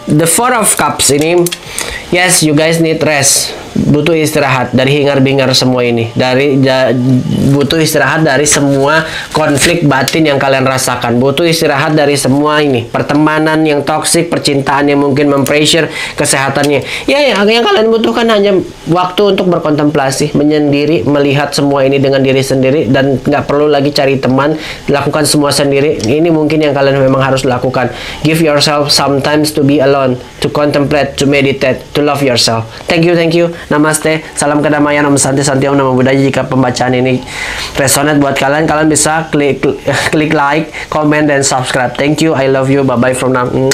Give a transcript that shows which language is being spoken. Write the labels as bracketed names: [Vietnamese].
[English] The Four of Cups ini, yes, you guys need rest. [Indonesian] Butuh istirahat dari hingar-bingar semua ini. Butuh istirahat dari semua konflik batin yang kalian rasakan. Butuh istirahat dari semua ini. Pertemanan yang toksik, percintaan yang mungkin mempressure kesehatannya. Ya, yang kalian butuhkan hanya waktu untuk berkontemplasi, menyendiri, melihat semua ini dengan diri sendiri, dan nggak perlu lagi cari teman, lakukan semua sendiri. Ini mungkin yang kalian memang harus lakukan. [English] Give yourself sometimes to be alone, to contemplate, to meditate, to love yourself. Thank you. [Indonesian] Namaste, salam kedamaian, Om Santi, Om Namo Buddhaya. Jika pembacaan ini resonate buat kalian bisa klik like, comment, dan subscribe. [English] Thank you, I love you, bye bye from now.